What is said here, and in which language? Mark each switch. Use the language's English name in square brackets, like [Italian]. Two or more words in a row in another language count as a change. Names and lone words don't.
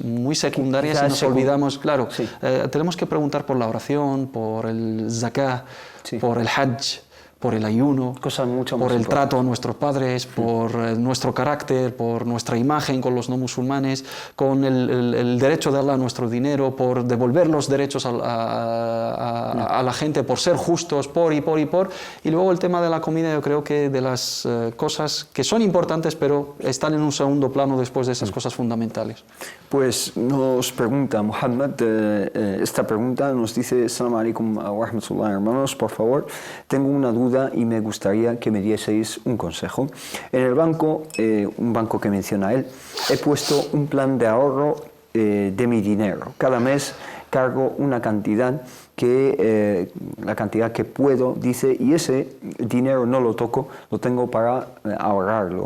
[Spanish] muy secundarias y nos olvidamos, claro, tenemos que preguntar por la oración, por el zakah, por el hajj, por el ayuno, por el trato a nuestros padres, por nuestro carácter, por nuestra imagen con los no musulmanes, con el derecho de Allah a nuestro dinero, por devolver los derechos a la gente, por ser justos, y luego el tema de la comida. Yo creo que de las cosas que son importantes, pero están en un segundo plano después de esas cosas fundamentales. Pues nos pregunta Muhammad, esta pregunta nos dice: [Arabic] السلام عليكم ورحمة الله, [Spanish] hermanos, por favor, tengo una duda y me gustaría que me dieseis un consejo. En el banco, un banco que menciona él, he puesto un plan de ahorro de mi dinero. Cada mes cargo una cantidad la cantidad que puedo, dice, y ese dinero no lo toco, lo tengo para ahorrarlo.